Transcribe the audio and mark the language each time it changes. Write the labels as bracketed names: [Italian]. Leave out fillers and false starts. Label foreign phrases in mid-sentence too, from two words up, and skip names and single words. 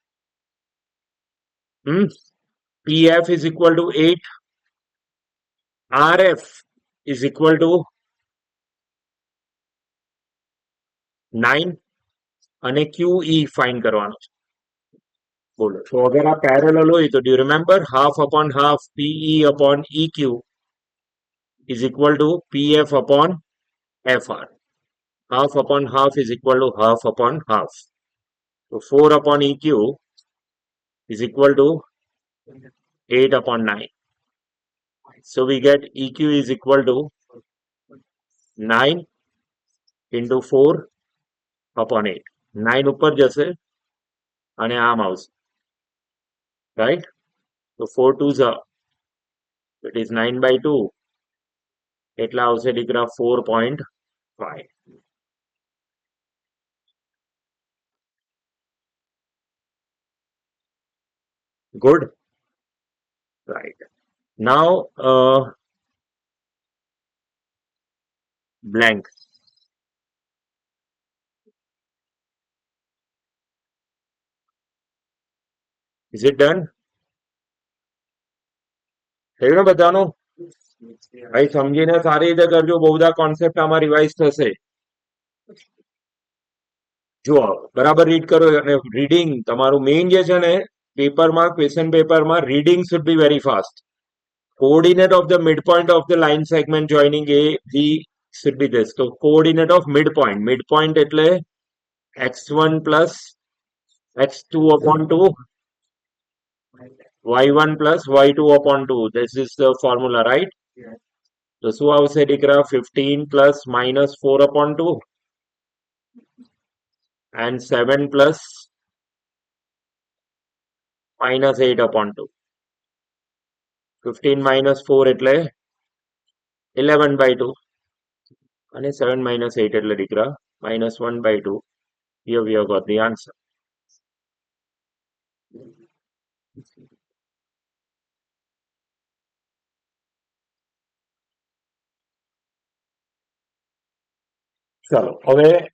[English] PF is equal to 8 RF is equal to 9 [Gujarati] અને QE ફાઇન્ડ કરવાનો છે બોલો તો અગર આ પેરેલલ હોય તો [English] do remember half upon half PE upon EQ is equal to PF upon FR half upon half is equal to half upon half so 4 upon EQ is equal to 8 upon 9 so we get EQ is equal to 9 into 4 upon 8 9 [Gujarati] ઉપર જશે અને આમ આવશે [English] right so 4 2s are it is 9/2 [Gujarati] એટલા આવશે દીકરા [English] 4.5 good right now blank is it done [Gujarati] થયું ને બધાનું ભાઈ સમજીને સારી રીતે કરજો બહુ બધા કોન્સેપ્ટ આમાં રિવાઇઝ થશે જુઓ બરાબર રીડ કરો અને રીડિંગ તમારું મેઇન જે છે ને પેપરમાં [English] question paper reading should be very fast coordinate of the midpoint of the line segment joining A B should be this so coordinate of midpoint એટલે x1 plus x2 upon 2 y1 plus y2 upon 2 this is the formula right [Gujarati] તો શું આવશે દીકરા [English] 15 plus minus 4 upon 2 and 7 plus minus 8 upon 2 15 minus 4 એટલે 11/2 અને 7 minus 8 [Gujarati] એટલે દીકરા [English] minus 1/2 here we have got the answer [Gujarati] ચલો હવે